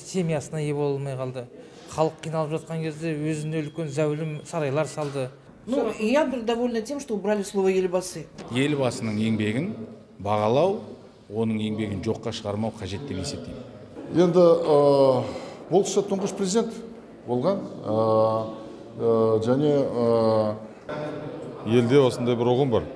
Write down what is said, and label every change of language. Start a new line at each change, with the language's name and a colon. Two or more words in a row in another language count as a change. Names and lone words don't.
Kazakh: семьясына ие бола алмай қалды. Халық қиналып жатқан кезде өзіне үлкен зәулім сарайлар салды.
Russian: Ну, я довольна тем, что убрали слово елбасы.
Kazakh: Елбасының еңбегін бағалау, оның еңбегін жоққа шығармау қажет деп есептеймін. Енді бұл кісі тұңғыш президент болған, және елде осындай бір ұғым бар.